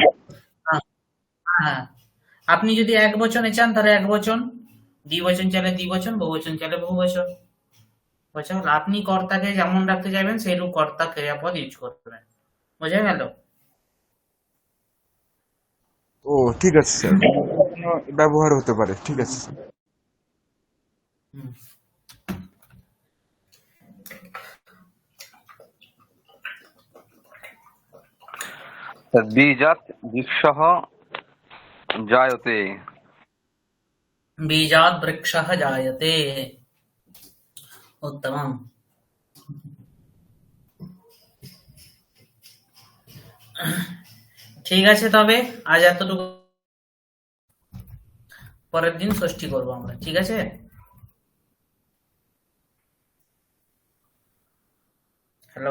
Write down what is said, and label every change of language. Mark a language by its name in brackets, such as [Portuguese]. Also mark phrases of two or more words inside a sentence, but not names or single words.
[Bangla] হ্যাঁ, আপনি যদি এক বচনে চান তাহলে এক বচন, দ্বিবচন চাইলে দ্বিবচন, বহুবচন চাইলে বহুবচন। বুঝছেন? আপনি কর্তাকে যেমন রাখতে চাইবেন সেইরূপ কর্তা ক্রিয়াপদ ইউজ করবেন। বোঝা গেল? ও ঠিক আছে স্যার, ব্যবহার হতে পারে, ঠিক আছে স্যার। [Sanskrit] बीजात् वृक्षः जायते बीजात् वृक्षः जायते। उत्तमम्। [Bangla] ঠিক আছে, তবে আজ এতটুকু, পরের দিন ষষ্ঠী করবো আমরা। ঠিক আছে? হ্যালো,